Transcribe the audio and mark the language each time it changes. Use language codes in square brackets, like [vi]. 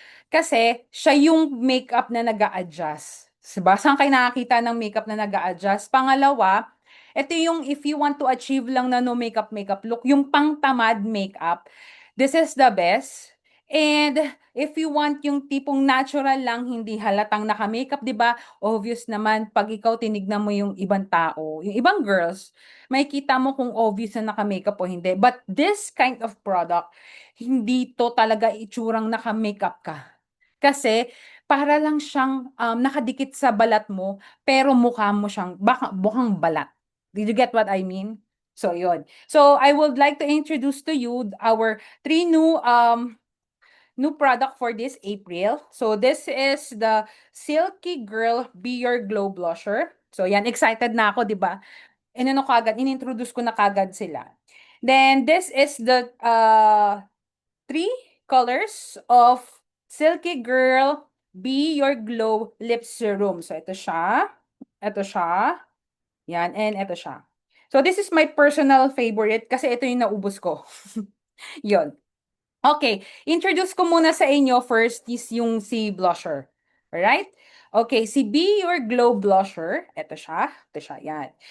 [tl] Kasi siya yung makeup na nag-a-adjust. Diba? Saan kayo nakakita ng makeup na nag-a-adjust? Pangalawa, ito yung [en] if you want to achieve lang na no makeup look, [tl] yung pang-tamad [en] makeup, this is the best. And if you want [tl] yung tipong natural lang, hindi halatang naka-makeup, di ba? Obvious naman, pag ikaw tinignan mo yung ibang tao, yung ibang girls, may kita mo kung obvious na naka-makeup o hindi. [en] But this kind of product, [tl] hindi to talaga itsurang naka-makeup ka. Kasi para lang siyang nakadikit sa balat mo, pero mukha mo siyang baka mukhang balat. [en] Did you get what I mean? So, yun. So, I would like to introduce to you our three new product for this April. So, this is the Silky Girl Be Your Glow Blusher. [tl] So, yan, excited na ako, di ba? Inintroduce ko na kagad sila. [en] Then, this is the three colors of Silky Girl Be Your Glow Lip Serum. [tl] So, ito siya, yan, and ito siya. [en] So, this is my personal favorite [tl] kasi ito yung naubos ko. Yun. Okay, introduce ko muna sa inyo first is yung si blusher. Alright? Okay, si Be Your Glow Blusher, ito siya, yan.